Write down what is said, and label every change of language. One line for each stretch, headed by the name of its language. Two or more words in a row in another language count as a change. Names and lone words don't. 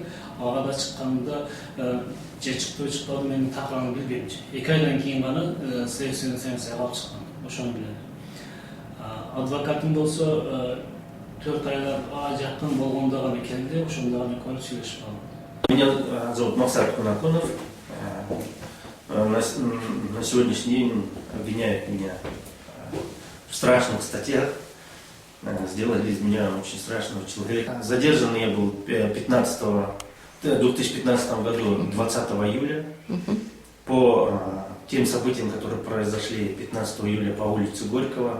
Kyrgyz: Ага да чыкканда же чыкты чыкпады менин такырын билбейм. 2 айдан кийин гана
Russian: следственный санкция
Kyrgyz: алып чыккан. Ошону билем. Адвокатым болсо 4 айга жакын болгондо гана келди, ошондо гана көрүп сүйлөшүп калдым.
Russian: Меня зовут Максат Кунакунов. На сегодняшний день обвиняют меня в страшных статьях. Сделали из меня очень страшного человека. Задержан я был 2015 году, 20 июля, по тем событиям, которые произошли 15 июля по улице Горького.